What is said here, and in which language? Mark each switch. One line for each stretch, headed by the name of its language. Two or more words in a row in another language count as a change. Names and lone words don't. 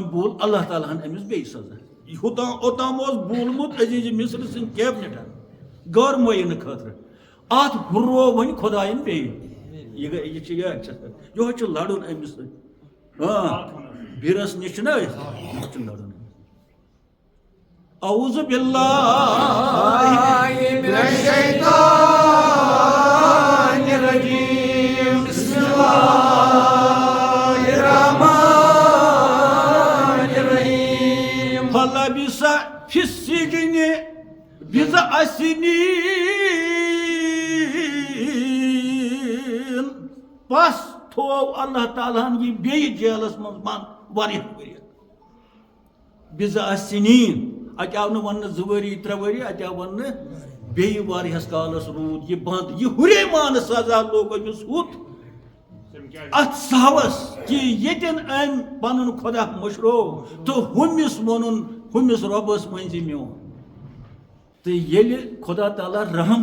Kashmiri: بول اللہ تعالیٰ ہن أمِس بیٚیہِ سزا اوٚتام اوس بولمُت عزیٖز مِصر سٕنٛدۍ کیبنِٹن غٲر مُعینہٕ خٲطرٕ اتھ ہُرو وۄنۍ خۄداین بیٚیہِ یہِ چھِ یِہوے چھُ لڑُن أمِس سۭتۍ بِرس نِش چھُنہ أسۍ یہِ چھُ لڑُن
Arabic: اعوذ باللہ من الشیطان الرجیم بسم اللہ الرحمن الرحیم فلبث فی السجن بضع سنین
Kashmiri: پس تھو اللہ تعالیٰ ہن یہ بیٚیہِ جیلس منٛز بنٛد واریاہ ؤری
Arabic: بِضع سنین
Kashmiri: اتہِ آو نہٕ وننہٕ 2 ؤری 3 ؤری اتہِ آو وننہٕ بیٚیہِ واریاہس کالس روٗد یہِ بنٛد یہِ ہُریمانہٕ سزا لوگ أمِس ہُتھ اتھ سہوس کہ ییٚتٮ۪ن أمۍ پنُن خۄدا مٔشرو تہٕ ہُمِس ووٚنُن ہُمِس رۄبس مٔنزِ میون تہٕ ییٚلہِ خۄدا تعالیٰ رحم